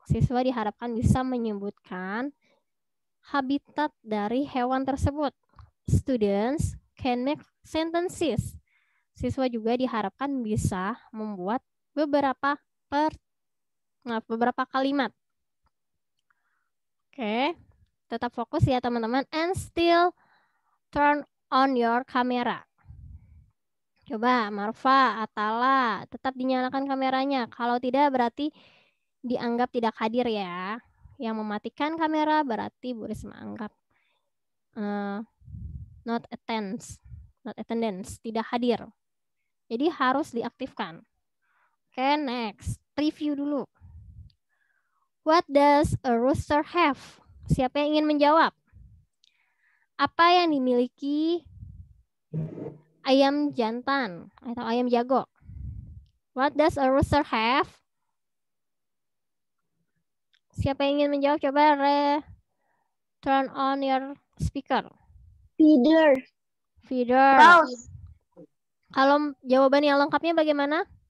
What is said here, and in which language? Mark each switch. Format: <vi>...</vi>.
<id>Siswa diharapkan bisa menyebutkan habitat dari hewan tersebut.</id> <en>Students can make sentences.</en> <id>Siswa juga diharapkan bisa membuat beberapa kalimat. Oke, tetap fokus ya teman-teman.</id> <en>And still turn on your camera.</en> <id>Coba Marfa, Atala, tetap dinyalakan kameranya. Kalau tidak berarti dianggap tidak hadir ya. Yang mematikan kamera berarti Bu Risma anggap</id> <en>not attendance,</en> <id>tidak hadir. Jadi harus diaktifkan. Oke, next. Review dulu.</id> <en>What does a rooster have?</en> <id>Siapa yang ingin menjawab? Apa yang dimiliki ayam jantan atau ayam jago?</id> <en>What does a rooster have?</en> <id>Siapa yang ingin menjawab? Coba</id> <en>turn on your speaker. Feeder. Feeder. Mouse.</en> <id>Kalau jawaban yang lengkapnya bagaimana?</id>